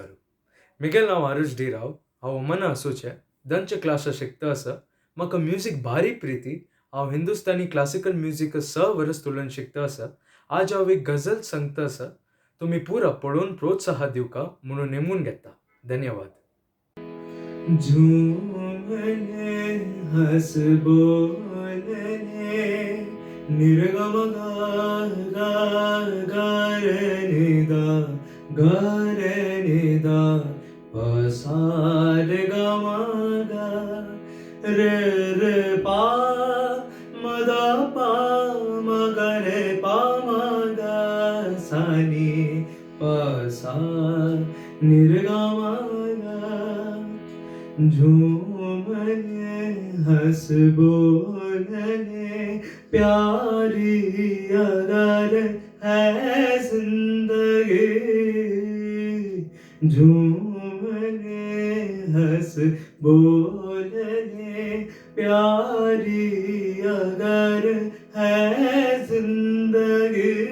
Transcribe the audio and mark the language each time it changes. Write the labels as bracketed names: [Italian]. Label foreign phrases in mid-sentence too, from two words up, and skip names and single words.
[Konkani] म्हगेलें नांव आरुष डी राव. हांव ओमाना आसूचे दंच क्लासा शिकता आसा. म्हाका म्युझिक भारी प्रिती. हांव हिंदुस्तानी [English] classical music [Konkani] 6 वर्स तुलन शिकता आसा. आज हांव एक गझल सांगता आसा. तुमी पुरा पळोवन प्रोत्साह दिवका म्हणून नेमून घेता. धन्यवाद. [Hindi] झूमने हंस बोलने निर्गम गा गा गा रे निदा गा रे निदा पसार गा मा गा रे रे पा मदा पा म ग रे पा म गा सा नी प सा निर्गम गा झूमने हंस बोलने प्यारी अगर है जिंदगी झूमने हंस बोलने प्यारी अगर है जिंदगी